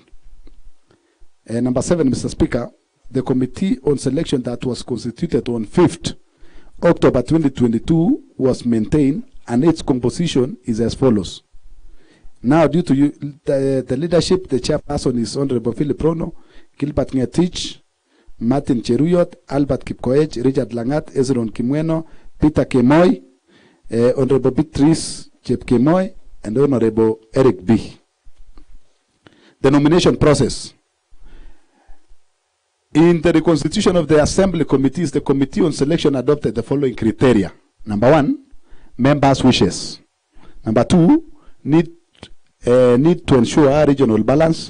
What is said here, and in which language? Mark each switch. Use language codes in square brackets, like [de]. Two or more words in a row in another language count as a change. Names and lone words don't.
[en] Number 7, Mr. Speaker, the Committee on Selection that was constituted on 5th October 2022 was maintained, and its composition is as follows. Now, due to the leadership, the chairperson is Honorable Philip Rono, Gilbert Ngetich, Martin Cheruyot, Albert Kipkoech, Richard Langat, Ezron Kimweno, Peter Kemoy, Honorable Beatrice Chepkemoy, and Honorable Eric B. The nomination process. In the reconstitution of the Assembly committees, the Committee on Selection adopted the following criteria. Number 1, members' wishes. Number 2, need to ensure regional balance.